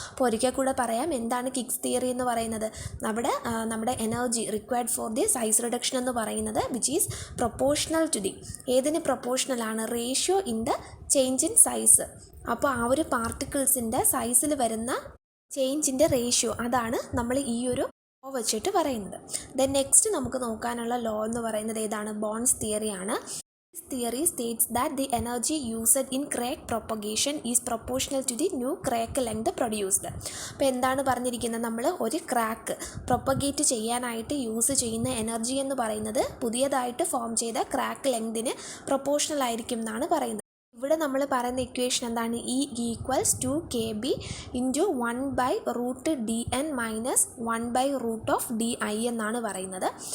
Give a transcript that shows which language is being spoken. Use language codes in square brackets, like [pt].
[ml] അപ്പോൾ ഒരിക്കൽ കൂടെ പറയാം, എന്താണ് കിക്സ് തിയറി എന്ന് പറയുന്നത്, നമ്മുടെ [en] energy required for the size reduction [ml] എന്ന് പറയുന്നത് [en] which is proportional to the, [ml] ഏതിന് പ്രൊപ്പോർഷണലാണ്, [en] Ratio in the change in size. [ml] അപ്പോൾ ആ ഒരു പാർട്ടിക്കിൾസിൻ്റെ സൈസിൽ വരുന്ന ചേഞ്ചിൻ്റെ റേഷ്യോ, അതാണ് നമ്മൾ ഈ ഒരു ലോ വെച്ചിട്ട് പറയുന്നത്. ദെൻ നെക്സ്റ്റ് നമുക്ക് നോക്കാനുള്ള ലോ എന്ന് പറയുന്നത് ഏതാണ്, bones തിയറിയാണ്. [en] This theory states that the energy used in crack propagation is proportional to the new crack length produced. [ml] അപ്പോൾ എന്താണ് പറഞ്ഞിരിക്കുന്നത്, നമ്മൾ ഒരു ക്രാക്ക് പ്രൊപ്പഗേറ്റ് ചെയ്യാനായിട്ട് യൂസ് ചെയ്യുന്ന എനർജി എന്ന് പറയുന്നത് പുതിയതായിട്ട് ഫോം ചെയ്ത ക്രാക്ക് ലെങ്തിന് പ്രൊപ്പോർഷണൽ ആയിരിക്കും എന്നാണ് പറയുന്നത്. ഇവിടെ നമ്മൾ പറയുന്ന ഇക്വേഷൻ എന്താണ്, E equals 2kb into 1/√dn minus 1/√(di) എന്നാണ് പറയുന്നത്.